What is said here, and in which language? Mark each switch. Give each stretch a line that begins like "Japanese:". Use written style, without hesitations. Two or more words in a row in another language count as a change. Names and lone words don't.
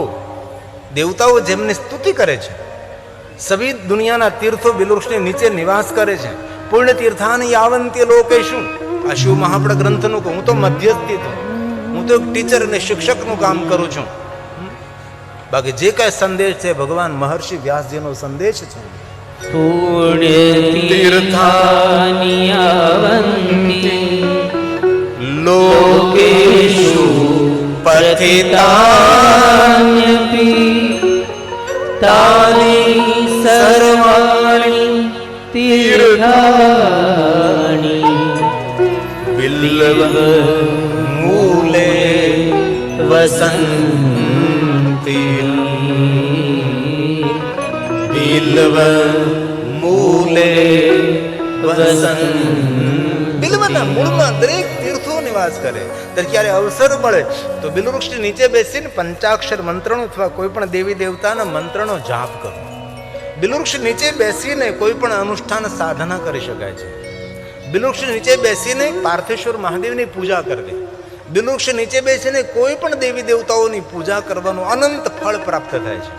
Gujarati: દેવતાઓ જેમની સ્તુતિ કરે છે, સભી દુનિયાના તીર્થો બિલ્વવૃક્ષની નીચે નિવાસ કરે છે.
Sanskrit: पुण्य तीर्थानी यावंत्य लोकेशुं.
Gujarati: આ શિવ મહાપડ ગ્રંથનું હું તો મધ્યસ્થી છું, હું તો એક ટીચર અને શિક્ષકનું કામ કરું છું. બાકી જે કાંઈ સંદેશ છે ભગવાન મહર્ષિ વ્યાસજીનો સંદેશ છે.
Sanskrit: पुण्यतीर्थानि यावन्ति लोकेषु पतितान्यपि तानि सर्वाणि तीर्थानि बिल्वमूले वसन्ति बिल्वमूले वसन्ति
Gujarati: બિલ્વના મૂળમાં દરેક તીર્થો નિવાસ કરે. ત્યારે ક્યારે અવસર મળે તો બિલ્વવૃક્ષની નીચે બેસીને પંચાક્ષર મંત્રનો અથવા કોઈ પણ દેવી દેવતાના મંત્રનો જાપ કરો. બિલ્વવૃક્ષ નીચે બેસીને કોઈ પણ અનુષ્ઠાન સાધના કરી શકાય છે. બિલ્વવૃક્ષ નીચે બેસીને પાર્થેશ્વર મહાદેવની પૂજા કરવી, બિલ્વવૃક્ષ નીચે બેસીને કોઈ પણ દેવી દેવતાઓની પૂજા કરવાનું અનંત ફળ પ્રાપ્ત થાય છે.